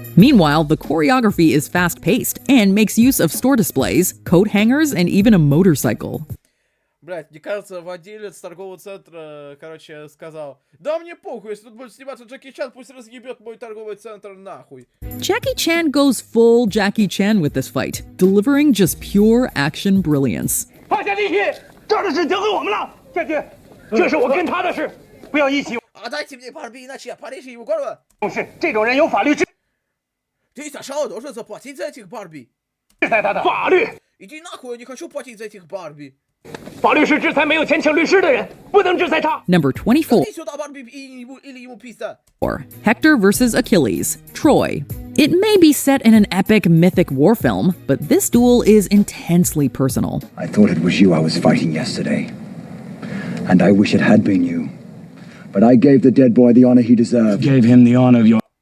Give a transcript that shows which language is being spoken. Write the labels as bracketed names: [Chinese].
[English] Meanwhile, the choreography is fast-paced and makes use of store displays, coat hangers, and even a motorcycle. [Russian] Блядь, мне кажется, владелец торгового центра, короче, сказал: да мне похуй, если тут будет сниматься Джеки Чан, пусть разъебет мой торговый центр нахуй. [English] Jackie Chan goes full Jackie Chan with this fight, delivering just pure action brilliance. [Chinese] 放下利器，这儿的事交给我们了，将军，这是我跟他的事，不要一起。 [Russian] Отдайте мне Барби, иначе я порежу его горло. [Chinese] 是这种人有法律制 [Russian] Ты сначала должен заплатить за этих Барби. [Chinese] 裁他的法律。 [Russian] Иди нахуй, я не хочу платить за этих Барби. [Chinese] 法律是制裁没有钱请律师的人，不能制裁他。 [English] Number 24. [Russian] Иди сюда, Барби, или ему пизда. [English] Hector vs. Achilles, Troy. It may be set in an epic mythic war film, but this duel is intensely personal. I thought it was you I was fighting yesterday. And I wish it had been you. But I gave the dead boy the honor he deserved. Gave him the honor of your...